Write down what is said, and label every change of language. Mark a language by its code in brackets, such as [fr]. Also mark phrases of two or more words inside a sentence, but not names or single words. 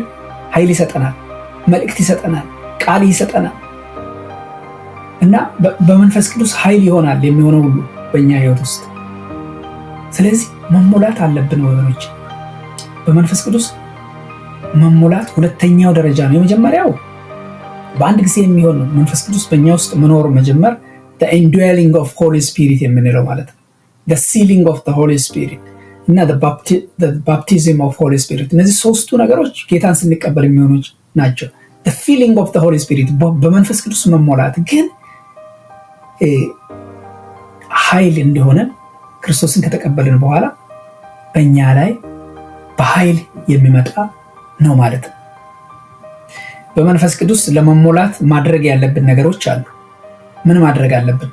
[am] ኃይል ይሰጠናል። መልእክት ይሰጠናል። ቃል ይሰጠናል እና በመንፈስ ቅዱስ ኃይል ይሆናል የሚሆነው ሁሉ በእኛ ህይወት ውስጥ። ስለዚህ መሞላት አለብን ወገኖች። በመንፈስ ቅዱስ መሞላት ሁለተኛው ደረጃ ነው። የመጀመሪያው በአንድ ጊዜ የሚሆን ነው። መንፈስ ቅዱስ በእኛ ውስጥ መኖር መጀመር [en] the indwelling of Holy Spirit [am] የምንለው ማለት ነው። [en] the sealing of the Holy Spirit [am] እና [en] baptism of Holy Spirit። [am] እነዚህ ሶስቱ ነገሮች ጌታን ስንቀበል የሚሆኑ ናቸው። [en] filling of Holy Spirit [am] በመንፈስ ቅዱስ መሞላት ግን ኃይል እንደሆነ ክርስቶስን ከተቀበልን በኋላ በእኛ ላይ በኃይል የሚመጣ ነው ማለት ነው። በመንፈስ ቅዱስ ለመሞላት ማድረግ ያለብን ነገሮች አሉ። ምን ማድረግ አለብን?